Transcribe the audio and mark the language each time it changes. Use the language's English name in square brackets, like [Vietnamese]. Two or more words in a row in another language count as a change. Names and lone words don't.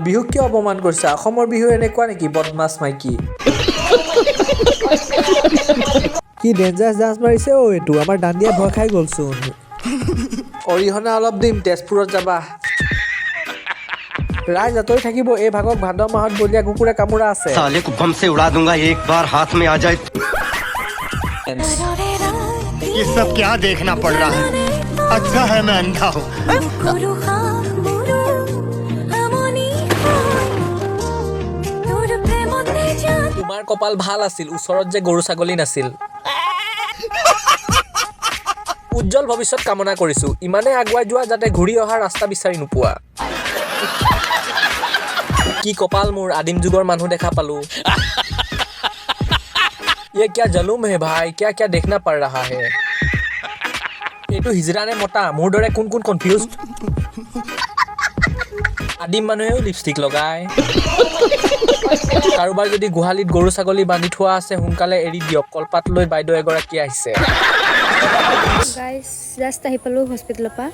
[Assamese] বিহুক কিয় অপমান কৰিছা? অসমৰ বিহু এনেকুৱা নেকি বদমাছ মাইকী? কি [English] dangerous dance [Assamese] মাৰিছে অ' এইটো, আমাৰ দাণ্ডিয়া ভয় খাই গ'লচোন। অৰিহণা অলপ দিম, তেজপুৰত যাবা। ৰাইজ আঁতৰি থাকিব, এই ভাগক ভাদ মাহত বলীয়া কুকুৰে কামোৰা আছে। [Hindi] साले को बम से उड़ा दूंगा एक बार हाथ में आ जाए। ये सब क्या देखना पड़ रहा है? अच्छा है मैं अंधा हूँ। [Assamese] তোমাৰ কপাল ভাল আছিল, ওচৰত যে গৰু ছাগলী নাছিল। উজ্জ্বল ভৱিষ্যত কামনা কৰিছোঁ, ইমানে আগুৱাই যোৱা যাতে ঘূৰি অহা ৰাস্তা বিচাৰি নোপোৱা। কি কপাল মোৰ, আদিম যুগৰ মানুহ দেখা পালোঁ। [Hindi] ये क्या ज़ुलम है भाई, क्या क्या देखना पड़ रहा है। [Assamese] এইটো হিজৰা নে মতা? মোৰ দৰে কোন কোন কনফিউজ? আদিম মানুহেও লিপষ্টিক লগায়। কাৰোবাৰ যদি গোহালিত গৰু ছাগলী বান্ধি থোৱা আছে সোনকালে এৰি দিয়ক, কলপাত লৈ বাইদেউ এগৰাকী আহিছে। [English] guys just [Assamese] আহি পালোঁ হস্পিটেলৰ পৰা।